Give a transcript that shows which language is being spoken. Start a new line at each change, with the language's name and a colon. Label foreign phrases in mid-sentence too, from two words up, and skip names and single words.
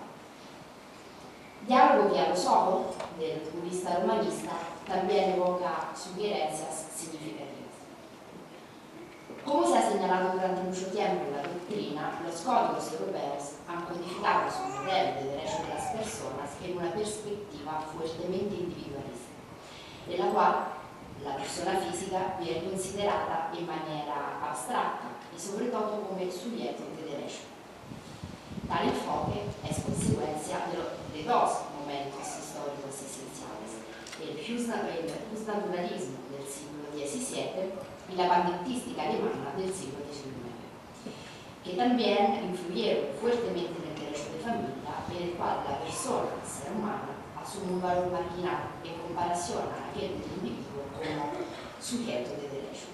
Spanish: Diálogo que a los ojos del jurista humanista también evoca sugerencias significativas. Como se ha señalado durante mucho tiempo en la doctrina, los códigos europeos han codificado su modelo de derecho de las personas en una perspectiva fuertemente individualista, en la cual la persona física
Italian: viene considerata in maniera astratta
Spanish: y sobre todo como sujeto de derecho. Tal enfoque es consecuencia de dos momentos históricos esenciales: el justnaturalismo del siglo XVII y la patentística alemana del siglo XIX, que también influyeron fuertemente en el derecho de familia, en el cual la persona, el ser humano, asume un valor marginal en comparación a aquel del individuo como sujeto de derecho.